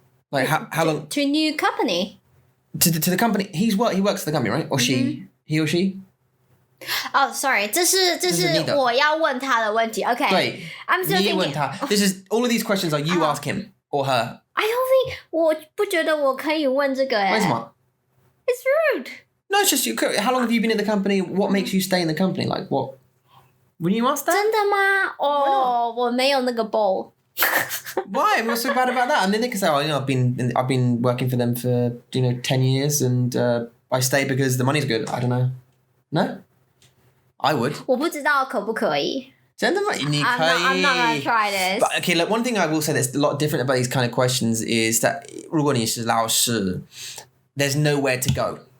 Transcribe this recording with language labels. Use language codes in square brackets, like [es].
[en] Like how long? To new company. To the company. He works at the company, right? Or she? He or she? Oh, sorry. [zh] 这是我要问他的问题。 [en] Okay. [zh] 对。 [en] I'm still [zh] 你问他。 [en] thinking. This is all of these questions are you ask him or her. I don't think [zh] 我不觉得我可以问这个为什么？ [en] It's rude. No, it's just you. How long have you been in the company? What makes you stay in the company? Like what? Wouldn't you ask that? [zh] 真的吗？哦，我没有那个 bowl. [en] Why? What's so bad about that? I mean, they can say, "Oh, I've been working for them for 10 years, and I stay because the money's good." I don't know. No, I would. [zh] 我不知道可不可以。真的吗？你可以。 [en] I'm not gonna try this. But okay, look, one thing I will say that's a lot different about these kind of questions is that [zh] 如果你是老师 [en] there's nowhere to go.